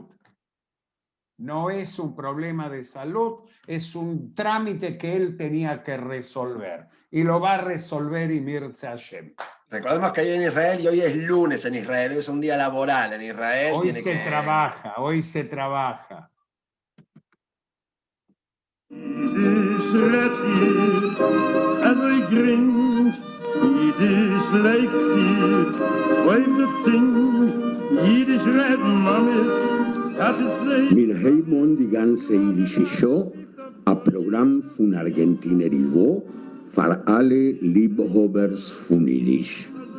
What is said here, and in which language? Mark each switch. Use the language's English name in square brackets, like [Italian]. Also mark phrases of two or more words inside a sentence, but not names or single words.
[Spanish] No es un problema de salud, es un trámite que él tenía que resolver. Y lo va a resolver [Hebrew] Ymir Hashem. [Spanish] Recordemos que hoy en Israel, y hoy es lunes en Israel, hoy es un día laboral en Israel. Hoy se trabaja. [German] Wir haben die ganze jüdische Show, ein Programm von Argentinerivo für alle Liebhabers von Jiddisch.